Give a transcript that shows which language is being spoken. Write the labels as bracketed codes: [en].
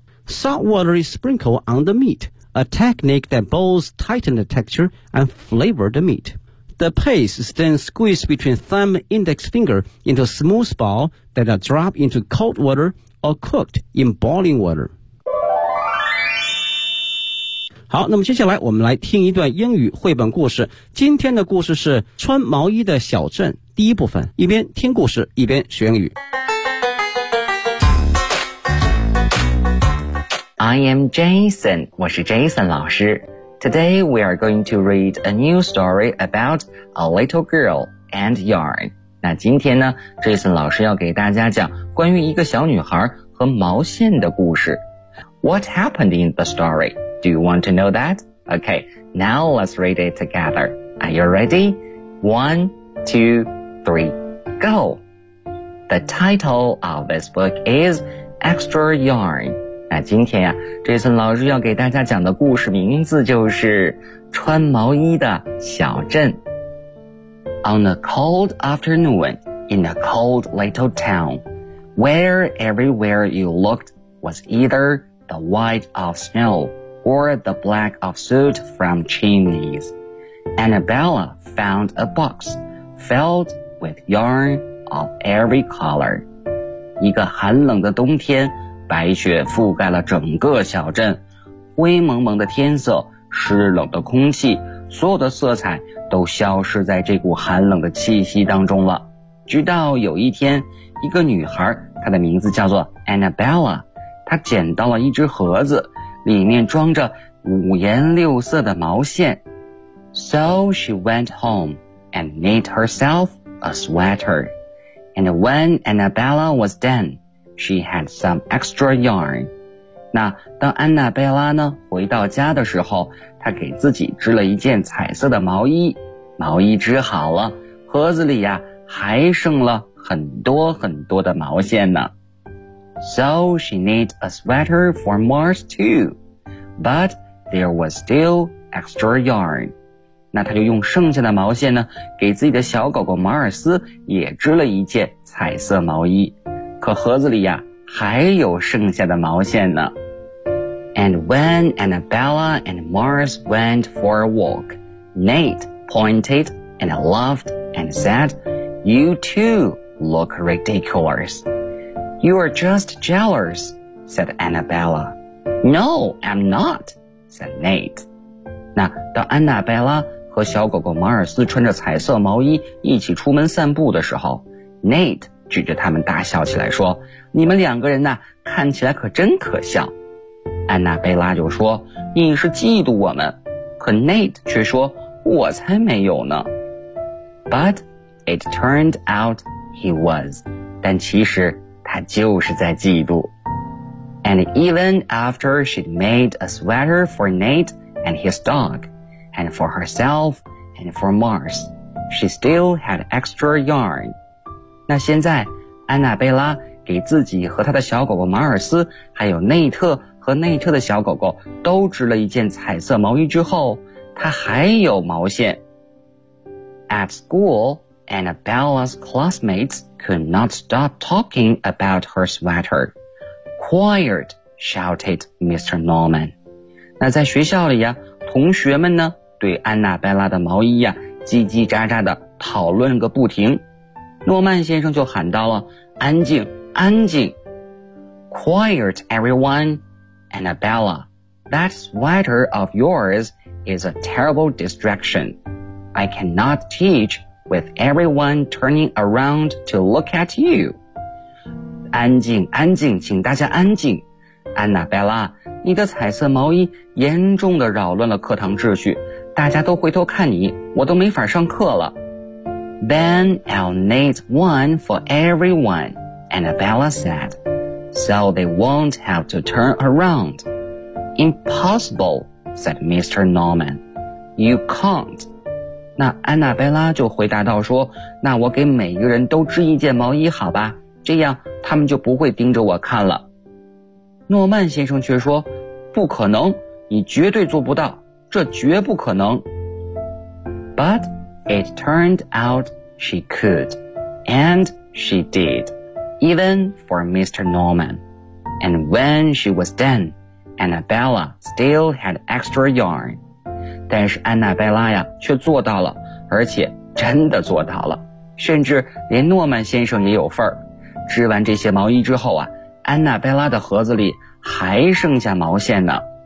[en] Salt water is sprinkled on the meat, a technique that both tighten the texture and flavor the meat. The paste is then squeezed between thumb and index finger into a smooth ball that are dropped into cold water or cooked in boiling water. [zh] 好，那么接下来我们来听一段英语绘本故事。今天的故事是穿毛衣的小镇第一部分，一边听故事一边学英语。 [en] I am Jason, [zh] 我是 Jason 老师。 [en] Today we are going to read a new story about a little girl and yarn. [zh] 那今天呢 ,Jason 老师要给大家讲关于一个小女孩和毛线的故事。 [en] What happened in the story? Do you want to know that? Okay, now let's read it together. Are you ready? 1, 2, 3, go! The title of this book is Extra Yarn. [zh] 那今天呀 ,Jason 老师要给大家讲的故事名字就是穿毛衣的小镇。 [en] On a cold afternoon, in a cold little town, where everywhere you looked was either the white of snow or the black of soot from chimneys, Annabella found a box filled with yarn of every color. [zh] 一个寒冷的冬天，白雪覆盖了整个小镇，灰蒙蒙的天色，湿冷的空气，所有的色彩都消失在这股寒冷的气息当中了。直到有一天，一个女孩，她的名字叫做 Annabella， 她捡到了一只盒子，里面装着五颜六色的毛线。 [en] So she went home and knit herself a sweater. And when Annabella was done,She had some extra yarn. [zh] 那当安娜贝拉呢回到家的时候，她给自己织了一件彩色的毛衣。毛衣织好了，盒子里呀还剩了很多很多的毛线呢。 [en] So she knit a sweater for Mars too, but there was still extra yarn. [zh] 那她就用剩下的毛线呢，给自己的小狗狗马尔斯也织了一件彩色毛衣。可盒子里呀还有剩下的毛线呢。 [en] And when Annabella and Mars went for a walk, Nate pointed and laughed and said, You too look ridiculous. You are just jealous, said Annabella. No, I'm not, said Nate. [zh] 那当安娜贝拉和小狗狗马尔斯穿着彩色毛衣一起出门散步的时候， Nate指着他们大笑起来说，你们两个人呢，看起来可真可笑。安娜贝拉就说，你是嫉妒我们。可 Nate 却说，我才没有呢。 [en] But it turned out he was. [zh] 但其实他就是在嫉妒。 [en] And even after she'd made a sweater for Nate and his dog, and for herself and for Mars, she still had extra yarn. [zh] 那现在安娜贝拉给自己和她的小狗狗马尔斯还有内特和内特的小狗狗都织了一件彩色毛衣之后，她还有毛线。 [en] At school, Annabella's classmates could not stop talking about her sweater. Quiet, shouted Mr. Norman. [zh] 那在学校里呀，同学们呢对安娜贝拉的毛衣呀叽叽喳喳的讨论个不停。诺曼先生就喊到了，安静，安静。 [en] Quiet, everyone. Annabella, that sweater of yours is a terrible distraction. I cannot teach with everyone turning around to look at you. [zh] 安静，安静，请大家安静。Annabella, 你的彩色毛衣严重地扰乱了课堂秩序，大家都回头看你，我都没法上课了。 [en] Then I'll knit one for everyone, Annabella said, so they won't have to turn around. Impossible, said Mr. Norman. You can't. [zh] 那安娜贝拉就回答道说，那我给每个人都织一件毛衣好吧，这样他们就不会盯着我看了。诺曼先生却说，不可能，你绝对做不到，这绝不可能。 [en] But it turned out she could, and she did, even for Mr. Norman. And when she was done, Annabella still had extra yarn. [zh] 但是安娜贝拉呀，却做到了，而且真的做到了，甚至连诺曼先生也有份儿。织完这些毛衣之后啊，安娜贝拉的盒子里还剩下毛线呢。